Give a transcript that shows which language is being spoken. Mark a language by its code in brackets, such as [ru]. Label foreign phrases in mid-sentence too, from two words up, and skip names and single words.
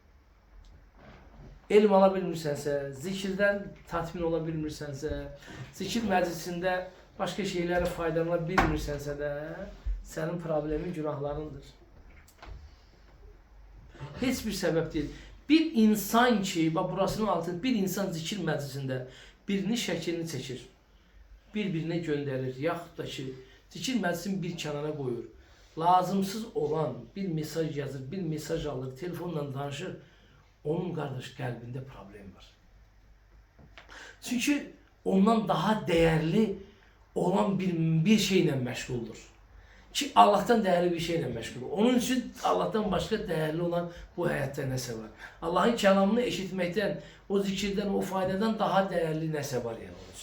[tr] İlim alabilmirsense, zikirden tatmin olabilmirsense, zikir meclisinde başka şeylere faydalanabilmirsense de senin problemin günahlarındır. Hiçbir sebep değil. Bir insan ki, bak burasının altında, bir insan zikir meclisinde birinin şeklini çekir. Birbirine gönderir. [az] Yaxud da ki zikir məclisini bir kənara qoyur. Lazımsız olan bir mesaj yazır, bir mesaj alır, telefonla danışır. Onun qardaş qəlbində problem var. [tr] Çünkü ondan daha değerli olan bir şeyle meşguldür. Ki Allah'tan değerli bir şeyle meşgul. Onun için Allah'tan başka değerli olan bu hayatta nəsə var. Allah'ın kelamını eşitmekten, o zikirden, o faydadan daha değerli nəsə var yani onun için.